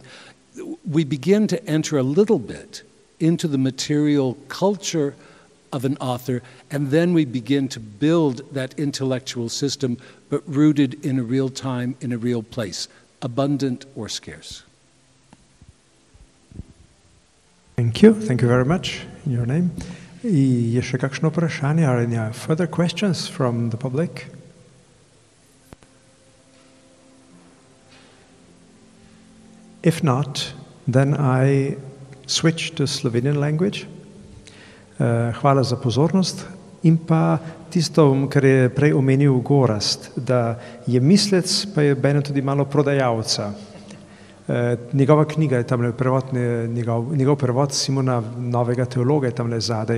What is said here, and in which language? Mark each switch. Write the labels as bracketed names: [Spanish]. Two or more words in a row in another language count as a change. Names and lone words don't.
[English] We begin to enter a little bit into the material culture of an author, and then we begin to build that intellectual system, but rooted in a real time, in a real place, abundant or scarce. Thank you very much in your name. [Slovenian] Je še kakšno vprašanje? [English] Are any further questions from the public? If not, then I switch to Slovenian language. [Slovenian] Hvala za pozornost. In pa tisto, kar je prej omenil Gorazd, da je mislec, pa je benem tudi malo prodajalca. Njegova knjiga je tamle prevod, njegov prevod Simona Novega teologa je tamle zadaj,